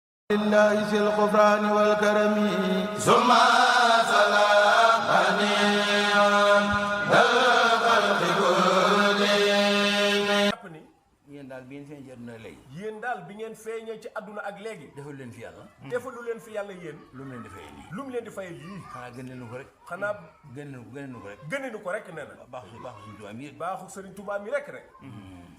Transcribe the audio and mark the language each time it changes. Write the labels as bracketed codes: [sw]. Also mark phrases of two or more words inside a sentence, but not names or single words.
[ar] لله ذي الغفران والكرم. ثم سلام عليهم بالخلق كلهم. [wo] jàpp ni Yéen daal bi ngeen feeñee ci àdduna ak léegi. yéen daal bi ngeen feeñee ci àdduna ak léegi. Defalu leen fi Yàlla. Defalu leen fi Yàlla yéen. Lu mu leen di fayee lii? Lu mu leen di fayee lii? Xanaa gën leen ko rek. Xanaa Gën leen ko, gën leen ko rek. gëninu ko rek nee na. Baaxu, baaxu suñu Tuubaa mi rek. Baaxu Sëriñ Tuubaa mi rek rek. Hmm.